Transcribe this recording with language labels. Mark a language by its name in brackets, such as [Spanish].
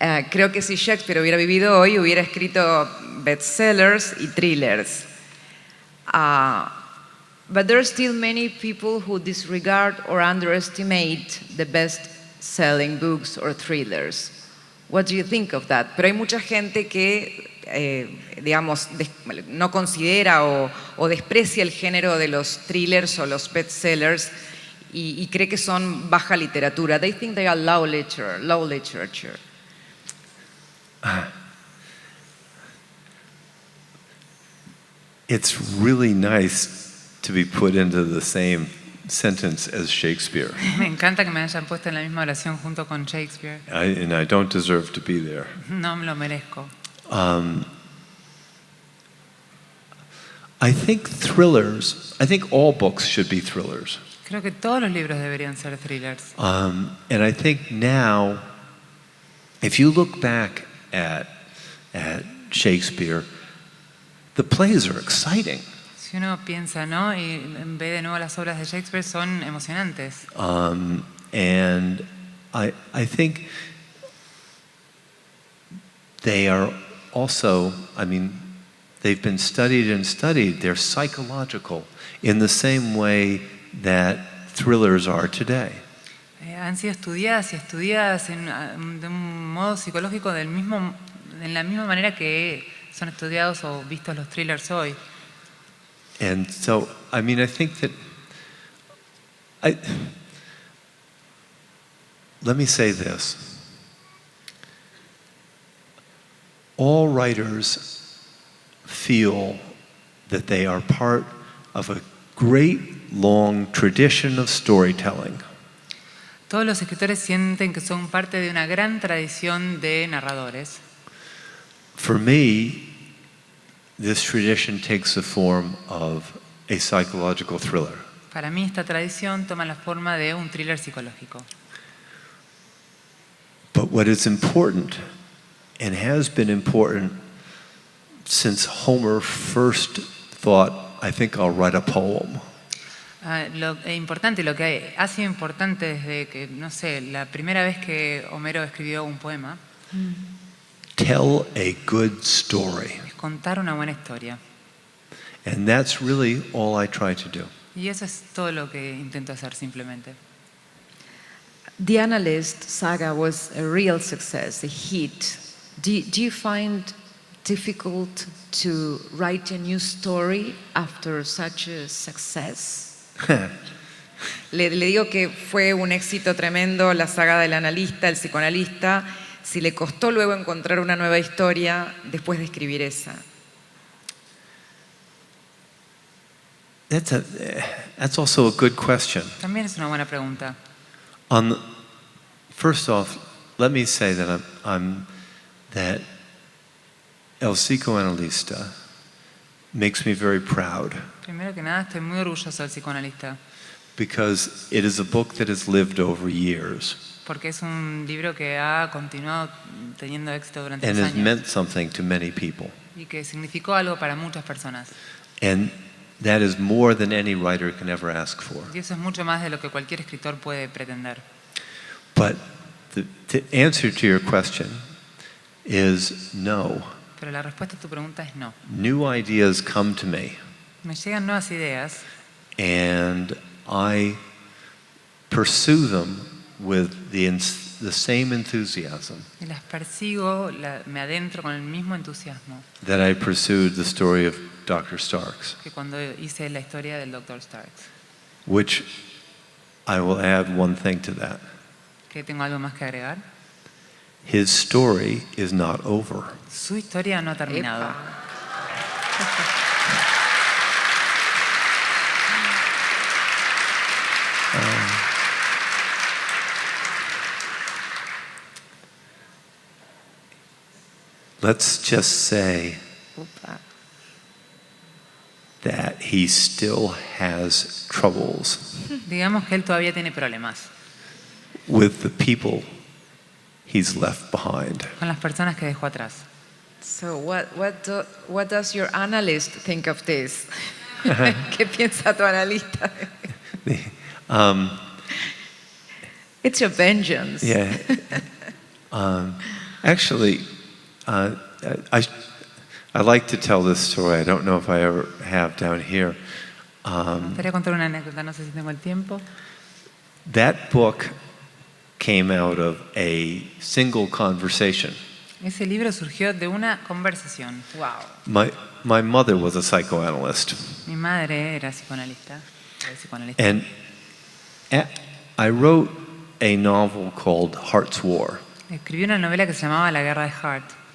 [Spanish] Creo que si Shakespeare hubiera vivido hoy, hubiera escrito bestsellers y thrillers. [English] But there are still many people who disregard or underestimate the best-selling books or thrillers. What do you think of that? [Spanish] Pero hay mucha gente que, digamos, no considera o desprecia el género de los thrillers o los bestsellers y cree que son baja literatura. [English] They think they are low literature. It's really nice to be put into the same sentence as Shakespeare. [Spanish] Me encanta que me hayan puesto en la misma oración junto con Shakespeare. [English] And I don't deserve to be there. [Spanish] No me lo merezco. [English] I think all books should be thrillers. [Spanish] Creo que todos los libros deberían ser thrillers. [English] And I think now, if you look back at Shakespeare, the plays are exciting. [Spanish] Si uno piensa, ¿no? Y ve de nuevo las obras de Shakespeare, son emocionantes. [English] And I think they are also, they've been studied and studied. They're psychological in the same way that thrillers are today. [Spanish] Han sido estudiadas y estudiadas de un modo psicológico en la misma manera que son estudiados o vistos los thrillers hoy. [English] And so, I think that let me say this. All writers feel that they are part of a great long tradition of storytelling. [Spanish] Todos los escritores sienten que son parte de una gran tradición de narradores. [English] For me, this tradition takes the form of a psychological thriller. [Spanish] Para mí esta tradición toma la forma de un thriller psicológico. [English] But what is important, and has been important since Homer first thought, I think I'll write a poem. [Spanish] Lo que ha sido importante desde que, no sé, la primera vez que Homero escribió un poema, [English] Tell a good story. [Spanish] es contar una buena historia. [English] And that's really all I try to do. [Spanish] Y eso es todo lo que intento hacer simplemente. [English] The Analyst saga was a real success, a hit. Do you find difficult to write a new story after such a success? [Spanish] Le digo que fue un éxito tremendo la saga del analista, el psicoanalista. Si le costó luego encontrar una nueva historia después de escribir esa. [English] That's also a good question. [Spanish] También es una buena pregunta. [English] First off, let me say that that El Psicoanalista makes me very proud [Spanish] Primero que nada, estoy muy orgulloso del psicoanalista, [English] because it is a book that has lived over years [Spanish] porque es un libro que ha continuado teniendo éxito durante [English] and [Spanish] los [English] has [Spanish] años [English] meant something to many people. [Spanish] y que significó algo para muchas personas. [English] And that is more than any writer can ever ask for. [Spanish] Y eso es mucho más de lo que cualquier escritor puede pretender. [English] But the answer to your question is no. [Spanish] Pero la respuesta a tu pregunta es no. [English] New ideas come to me, [Spanish] Me llegan nuevas ideas [English] and I pursue them with the same enthusiasm [Spanish] y las persigo, me adentro con el mismo entusiasmo [English] that I pursued the story of Dr. Starks, [Spanish] que cuando hice la historia del Dr. Starks. [English] which I will add one thing to that. [Spanish] ¿Que tengo algo más que agregar? [English] His story is not over. [Spanish] Su historia no ha terminado. [English] Let's just say [Spanish] Upa. [English] that he still has troubles [Spanish] Digamos que él todavía tiene problemas [English] with the people he's left behind. [Spanish] con las personas que dejó atrás. [English] So what does your analyst think of this? [Spanish] ¿Qué piensa tu analista? Um, [English] It's your vengeance. yeah. Actually, I like to tell this story. I don't know if I ever have down here. [Spanish] Me gustaría contar una anécdota, no sé si tengo el tiempo. [English] That book came out of a single conversation. [Spanish] Ese libro surgió de una conversación. [English] Wow. My mother was a psychoanalyst, [Spanish] Mi madre era psicoanalista. [English] and I wrote a novel called Heart's War, [Spanish] Escribió una novela que se llamaba La Guerra de Hart